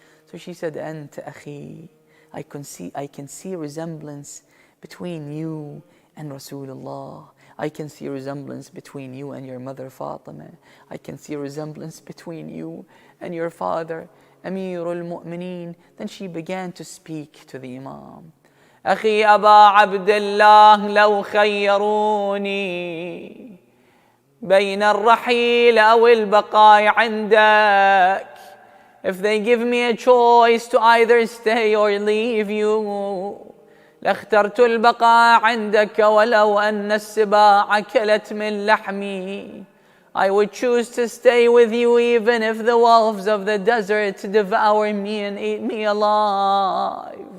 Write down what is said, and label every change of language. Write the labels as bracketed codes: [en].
[en] So she said, [ar] Anta akhi, [en] I can see resemblance between you and Rasulullah. I can see resemblance between you and your mother Fatima. I can see resemblance between you and your father, Amirul Mu'mineen. Then she began to speak to the Imam. [ar] أخي أبا عبد الله لو خيروني بين الرحيل أو البقاء عندك. [en] If they give me a choice to either stay or leave you, [ar] لاخترت البقاء عندك ولو أن السباع أكلت من لحمي. [en] I would choose to stay with you even if the wolves of the desert devour me and eat me alive.